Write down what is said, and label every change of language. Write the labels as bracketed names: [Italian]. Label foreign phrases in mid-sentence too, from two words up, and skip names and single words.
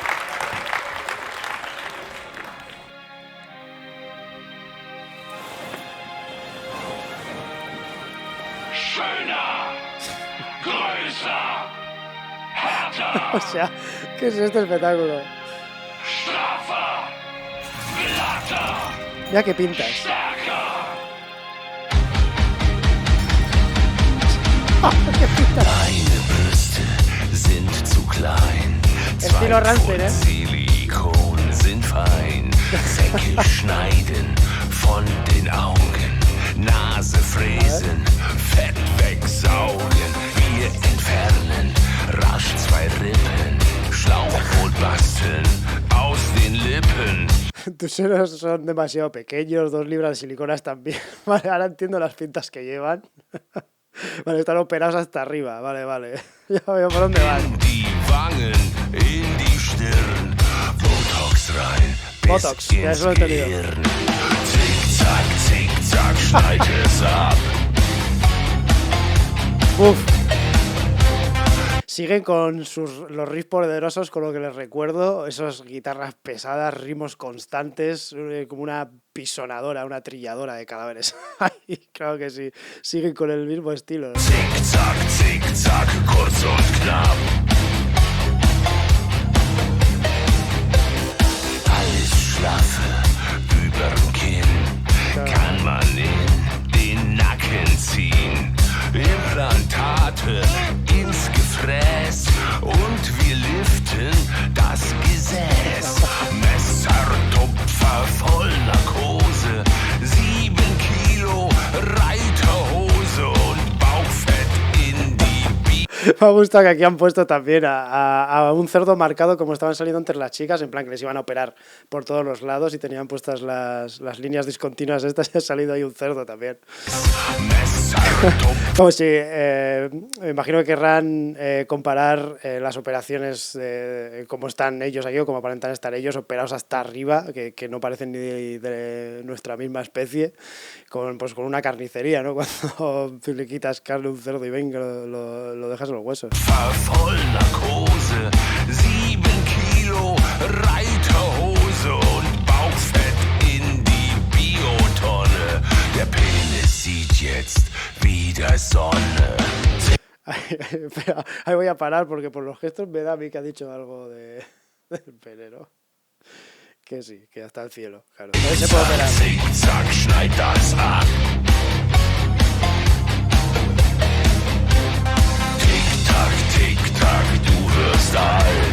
[Spanish] O sea, ¿qué es este espectáculo? Mira qué pintas. ¿Qué pintas? Estilo Rammstein, ¿eh? [German] Silikon sind fein, Säcke schneiden von den Augen, Nase fräsen, Fett wegsaugen, wir entfernen rasch 2 Rippen, Schlauchboot basteln aus den Lippen. [Spanish] Tus senos son demasiado pequeños, 2 libras de silicona están bien. Vale, ahora entiendo las pintas que llevan. Vale, están operados hasta arriba, vale. Ya veo por dónde van. [German] In die Stirn, Botox rein, [Spanish] Botox, ya eso lo he entendido. [German] Zick, zack, schneid es ab. [Spanish] Uf. Siguen con los riffs poderosos, con lo que les recuerdo, esas guitarras pesadas, ritmos constantes, como una pisonadora, una trilladora de cadáveres. Claro que sí, siguen con el mismo estilo. [German] Zick, zack, kurz und knapp. Überm Kinn kann man in den Nacken ziehen. Implantate ins Gefräß und wir liften das Gesäß. Messertupfer voll Narkose, 7 Kilo Reiterhose und Bauchfett in die Bi. [Spanish] Me gusta que aquí han puesto también a un cerdo marcado como estaban saliendo entre las chicas, en plan que les iban a operar por todos los lados y tenían puestas las líneas discontinuas estas y ha salido ahí un cerdo también. Como si, me imagino que querrán comparar las operaciones, como están ellos aquí o como aparentan estar ellos, operados hasta arriba, que no parecen ni de nuestra misma especie, con una carnicería, ¿no? Cuando le quitas carne a un cerdo y venga, lo dejas en los huesos. [German] Voll Narkose, 7 Kilo Reiterhose und Bauchfett in die Biotonne. Der Penis sieht jetzt wieder Sonne. [Spanish] Espera, ahí voy a parar porque por los gestos me da a mí que ha dicho algo del pene, ¿no? Que sí, que hasta el cielo, claro. Ahí se puede operar. [German] Zick, zack, schneid das ab. Tick-Tack, du wirst alt.